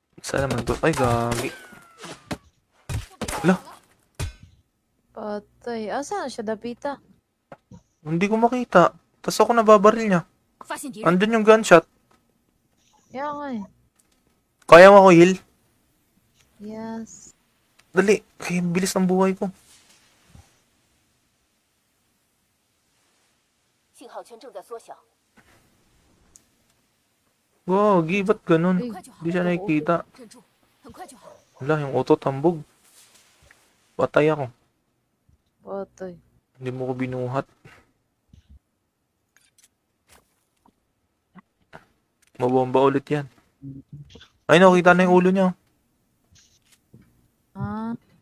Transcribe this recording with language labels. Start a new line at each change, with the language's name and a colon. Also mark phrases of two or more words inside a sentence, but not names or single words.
Filipino: Saan naman to? Ay, gagi. Ala, Patay. Asan siya, Dapita? hindi ko makita. Tas ako nababaril niya.
Chinese: 发现敌人，
Filipino: Andun yung gunshot. Kaya nga eh. Kaya mo ako heal? Yes. Dali. Kaya bilis ng buhay ko.
Chinese: 信号圈正在缩小，
Filipino: Gagi, ba't ganun?
Chinese: 很快就好
Filipino: Di，siya nakikita.
Chinese: 忍住，很快就好。
Filipino: Wala, yung auto tambog. Patay ako. Patay. Hindi mo ko binuhat. Mabomba ulit yan. Ay, nakita na yung ulo niya. Ah.